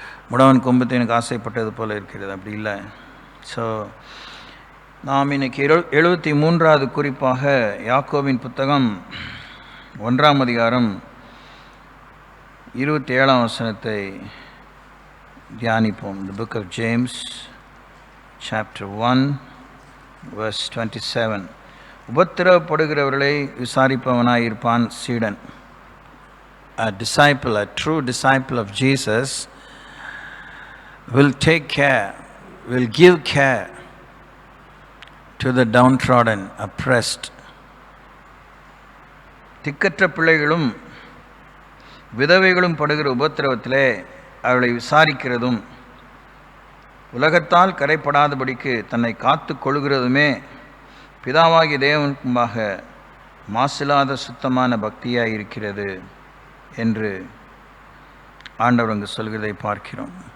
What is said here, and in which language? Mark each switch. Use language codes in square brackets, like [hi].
[ta] முடவன் கொம்புத்து எனக்கு ஆசைப்பட்டது போல் இருக்கிறது. அப்படி இல்லை. ஸோ நாம் இன்னைக்கு 73வது குறிப்பாக யாக்கோபின் புத்தகம் 1ஆம் அதிகாரம் 27ஆம் வசனத்தை தியானிப்போம். [en] The book of James chapter 1 verse 27. [ta] உபத்திரவப்படுகிறவர்களை விசாரிப்பவனாயிருப்பான் சீடன். [en] A disciple, a true disciple of Jesus will take care, will give care to the downtrodden, oppressed. [ta] திக்கற்ற பிள்ளைகளும் விதவைகளும் படுகிற உபத்திரவத்திலே அவளை விசாரிக்கிறதும் உலகத்தால் கரைப்படாதபடிக்கு தன்னை காத்து கொள்கிறதுமே பிதாவாகிய தேவனுக்கு முன்பாக மாசில்லாத சுத்தமான பக்தியாக இருக்கிறது என்று ஆண்டவர் அங்கு சொல்கிறதை பார்க்கிறோம்.